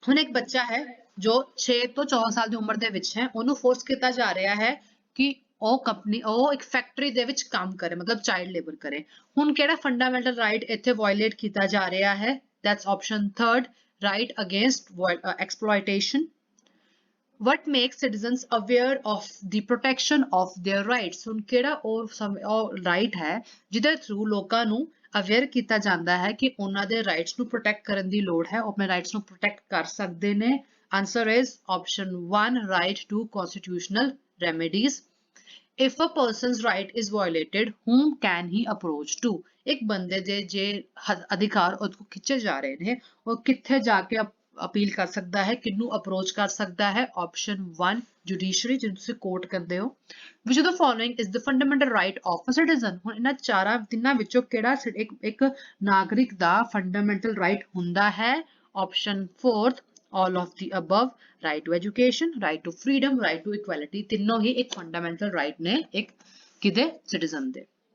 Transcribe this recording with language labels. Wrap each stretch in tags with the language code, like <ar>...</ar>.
<pa>ਹੁਣ ਇੱਕ ਬੱਚਾ ਹੈ ਜੋ 6 ਤੋਂ 14 ਸਾਲ ਦੀ ਉਮਰ ਦੇ ਵਿੱਚ ਹੈ ਉਹਨੂੰ ਫੋਰਸ ਕੀਤਾ ਜਾ ਰਿਹਾ ਹੈ ਕਿ ਉਹ ਇੱਕ ਫੈਕਟਰੀ ਦੇ ਵਿੱਚ ਕੰਮ ਕਰੇ ਮਤਲਬ ਚਾਈਲਡ ਲੇਬਰ ਕਰੇ ਹੁਣ ਕਿਹੜਾ ਫੰਡਾਮੈਂਟਲ ਰਾਈਟ ਇੱਥੇ ਵਾਇਲੇਟ ਕੀਤਾ ਜਾ ਰਿਹਾ ਹੈ</pa> <en>that's option 3 right against exploitation. What makes citizens aware of the protection of their rights?</en> <pa>ਹੁਣ ਕਿਹੜਾ ਉਹ ਰਾਈਟ ਹੈ ਜਿਹਦੇ ਥਰੂ ਲੋਕਾਂ ਨੂੰ ਅਵੇਅਰ ਕੀਤਾ ਜਾਂਦਾ ਹੈ ਕਿ ਉਹਨਾਂ ਦੇ ਰਾਈਟਸ ਨੂੰ ਪ੍ਰੋਟੈਕਟ ਕਰਨ ਦੀ ਲੋੜ ਹੈ ਉਹ ਆਪਣੇ ਰਾਈਟਸ ਨੂੰ ਪ੍ਰੋਟੈਕਟ ਕਰ ਸਕਦੇ ਨੇ answer is option 1</pa> <en>right to constitutional remedies. If a person's right is violated, whom can he approach to?</en> <pa>ਇੱਕ ਬੰਦੇ ਦੇ ਜੇ ਅਧਿਕਾਰ ਉਹਨੂੰ ਖਿੱਚੇ ਜਾ ਰਹੇ ਨੇ ਉਹ ਕਿੱਥੇ ਜਾ ਕੇ ਅਪੀਲ ਕਰ ਸਕਦਾ ਹੈ ਕਿਹਨੂੰ ਅਪਰੋਚ ਕਰ ਸਕਦਾ ਹੈ ਆਪਸ਼ਨ 1 ਜੁਡੀਸ਼ਰੀ ਜਿਹਨੂੰ ਤੁਸੀਂ ਕੋਰਟ ਕਹਿੰਦੇ ਹੋ</pa> <en>which of the following is the fundamental right of a citizen</en> <pa>ਹੁਣ ਇਹਨਾਂ ਤਿੰਨਾਂ ਵਿੱਚੋਂ ਕਿਹੜਾ ਇੱਕ ਨਾਗਰਿਕ ਦਾ ਫੰਡਾਮੈਂਟਲ ਰਾਈਟ ਹੁੰਦਾ ਹੈ option 4</pa> <en>all of the above right to education right to freedom right to equality</en> <pa>ਤਿੰਨੋਂ ਹੀ ਇੱਕ ਫੰਡਾਮੈਂਟਲ ਰਾਈਟ ਨੇ ਇੱਕ ਕਿਦੇ ਸਿਟੀਜ਼ਨ ਦੇ</pa>